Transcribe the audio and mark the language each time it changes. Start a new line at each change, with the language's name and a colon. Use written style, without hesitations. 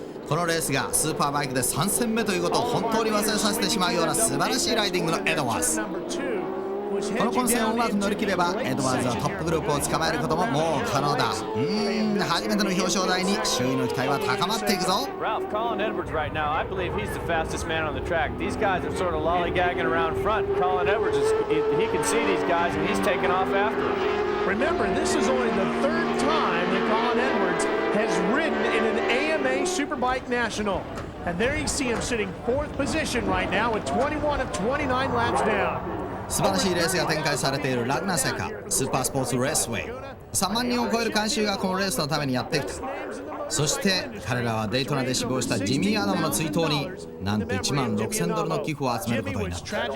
Japanese: このレースがスーパーバイクで3戦目ということを本当に忘れさせてしまうような素晴らしいライディングのエドワーズ。この混戦をうまく乗り切ればエドワーズはトップグループを捕まえることももう可能だ。初めての表彰台に周囲の期待は高まっていくぞ。
English: Ralph, Colin Edwards right now, I believe he's the fastest man on the track. These guys are sort of lollygagging around front. Colin Edwards he can see these guys and he's taking off after them. Remember, this is only the third time that Colin Edwards has ridden in an AMA Superbike National. And there you see him sitting fourth position right now with 21 of 29 laps down.
Japanese: 素晴らしいレースが展開されているラグナセカスーパースポーツレースウェイ。 3万人を超える観衆がこのレースのためにやってきた。そして彼らはデイトナで死亡したジミー・アダムの追悼になんと1万6000ドルの寄付を集めることになった。